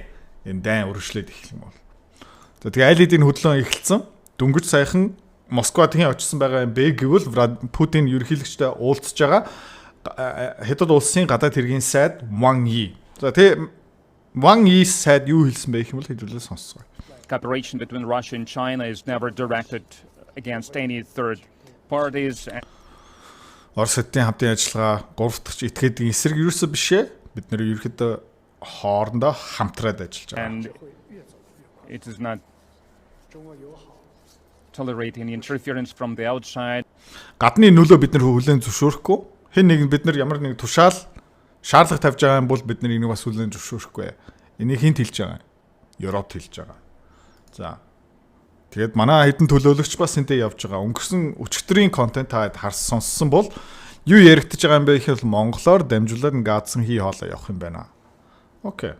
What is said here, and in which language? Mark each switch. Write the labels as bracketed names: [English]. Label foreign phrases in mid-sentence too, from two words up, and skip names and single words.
[Mongolian] Энэ дайн өргөжлөөд эхлэх юм бол. За тэгээ алидийн хөдлөн эхэлсэн. Дөнгөж сайхан Москвад хэн очсон байгаа юм бэ гэвэл Путин ерөнхийлөгчтэй уулзж байгаа Хятад улсын гадаад хэргийн сайд Wang Yi. За тэгээ Wang Yi сайд юу хэлсэн бэ гэх юм бол хэдүүлээ сонсцгоо. [English] Cooperation between Russia and China is never directed against any third parties. [Mongolian] Орос хотын хамтын ажиллагаа гурав дахь этгээдийн эсрэг юусэн биш ээ. Бид нэр ерөөхдөө хоорондоо хамтраад ажиллаж байгаа. [English] And it is not tolerating interference from the outside. [Mongolian] Гадны нөлөө бид нар хүлээн зөвшөөрөхгүй. Хэн нэгэн бид нар ямар нэг тушаал шаардлага тавьж байгаа юм бол бид нар энийг бас хүлээн зөвшөөрөхгүй. Энийг хинт хэлж байгаа? Европ хэлж байгаа. За. Тэгээд манай хэдэн төлөөлөгч бас энтэй явж байгаа. Өнгөрсөн өчигдрийн контент та сонссон бол юу яригдчихэж байгаа юм бэ гэхээр монголоор дамжуулаад газсан хий хоолоо явах юм байна.